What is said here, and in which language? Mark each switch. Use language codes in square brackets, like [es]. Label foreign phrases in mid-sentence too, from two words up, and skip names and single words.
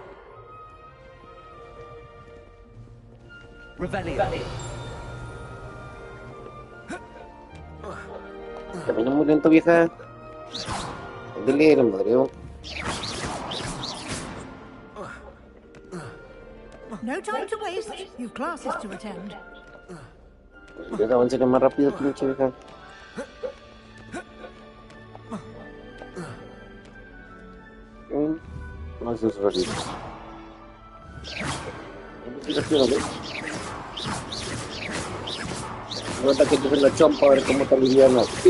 [es] Revelio. Camina muy lento, vieja. Dile, lo madreo. [en] No time to waste. You've classes to attend. [es] Pues avance más rápido, pinche vieja. No es eso, rápido. Nota que te la chompa a ver cómo te alivianas.